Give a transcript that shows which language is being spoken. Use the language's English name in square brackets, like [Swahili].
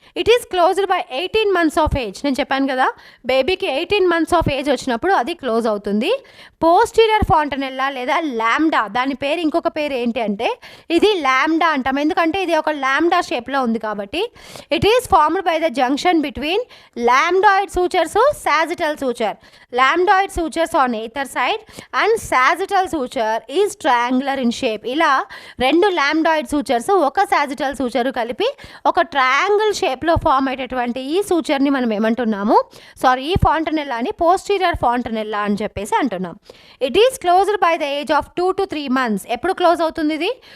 [English] It is closed by 18 months of age. [Telugu] నేను చెప్పాను కదా బేబీకి 18 months ఆఫ్ ఏజ్ వచ్చినప్పుడు అది క్లోజ్ అవుతుంది. పోస్టీరియర్ ఫాంటనెల్లా లేదా లాంబ్డా, దాని పేరు ఇంకొక పేరు ఏంటి అంటే ఇది లాంబ్డా అంటాం, ఎందుకంటే ఇది ఒక లాంబ్డా షేప్లో ఉంది కాబట్టి. [English] It is formed by the junction between lambdoid sutures, sagittal suture. Lambdoid sutures on either side and sagittal suture is triangular in shape. [Telugu] ఇలా 2 lambdoid sutures ఒక sagittal suture కలిపి ఒక ట్రయాంగిల్ షేప్లో ఫామ్ అయ్యేటటువంటి ఈ సూచర్ని మనం ఏమంటున్నాము, ఈ ఫాంటనెల్లాని పోస్టీరియర్ ఫాంటనెల్లా అని చెప్పేసి అంటున్నాం. [English] It is closed by the age of 2 to 3 months. [Telugu] ఎప్పుడు క్లోజ్ అవుతుంది ఇది?